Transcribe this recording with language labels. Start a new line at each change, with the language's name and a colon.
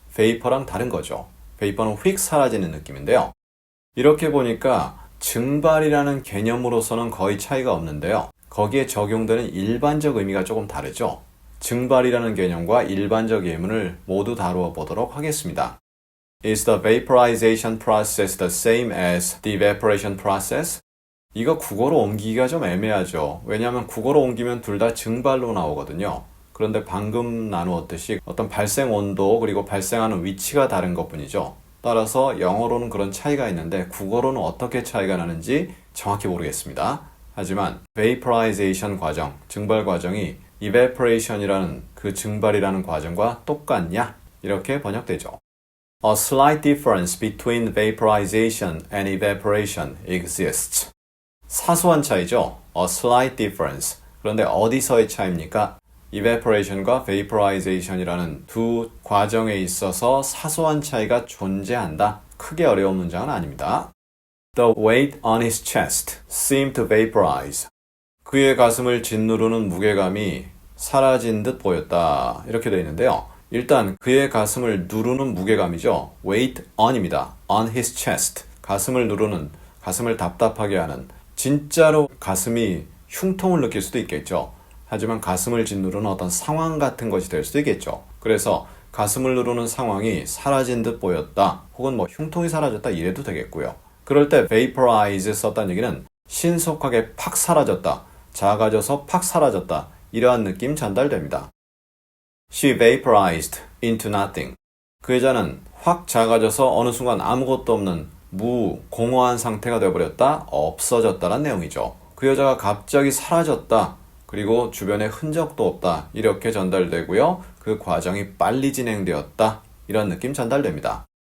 Korean: 베이퍼랑 다른 거죠. 베이퍼는 휙 사라지는 느낌인데요. 이렇게 보니까 증발이라는 개념으로서는 거의 차이가 없는데요. 거기에 적용되는 일반적 의미가 조금 다르죠. 증발이라는 개념과 일반적 예문을 모두 다루어 보도록 하겠습니다.
English: Is the vaporization process the same as the evaporation process?
Korean: 이거 국어로 옮기기가 좀 애매하죠. 왜냐하면 국어로 옮기면 둘 다 증발로 나오거든요. 그런데 방금 나누었듯이 어떤 발생 온도 그리고 발생하는 위치가 다른 것뿐이죠. 따라서 영어로는 그런 차이가 있는데 국어로는 어떻게 차이가 나는지 정확히 모르겠습니다. 하지만 vaporization 과정, 증발 과정이 evaporation이라는 그 증발이라는 과정과 똑같냐? 이렇게 번역되죠.
English: A slight difference between vaporization and evaporation exists.
Korean: 사소한 차이죠.
English: A slight difference.
Korean: 그런데 어디서의 차이입니까? evaporation과 vaporization이라는 두 과정에 있어서 사소한 차이가 존재한다. 크게 어려운 문장은 아닙니다.
English: The weight on his chest seemed to vaporize.
Korean: 그의 가슴을 짓누르는 무게감이 사라진 듯 보였다. 이렇게 되어 있는데요. 일단 그의 가슴을 누르는 무게감이죠. weight on입니다. on his chest. 가슴을 누르는, 가슴을 답답하게 하는 진짜로 가슴이 흉통을 느낄 수도 있겠죠. 하지만 가슴을 짓누르는 어떤 상황 같은 것이 될 수도 있겠죠. 그래서 가슴을 누르는 상황이 사라진 듯 보였다. 혹은 뭐 흉통이 사라졌다 이래도 되겠고요. 그럴 때 vaporize 썼다는 얘기는 신속하게 팍 사라졌다. 작아져서 팍 사라졌다. 이러한 느낌 전달됩니다.
English: She vaporized into nothing.
Korean: 그 여자는 확 작아져서 어느 순간 아무것도 없는 공허한 상태가 되어버렸다, 없어졌다란 내용이죠. 그 여자가 갑자기 사라졌다, 그리고 주변에 흔적도 없다, 이렇게 전달되고요. 그 과정이 빨리 진행되었다, 이런 느낌 전달됩니다.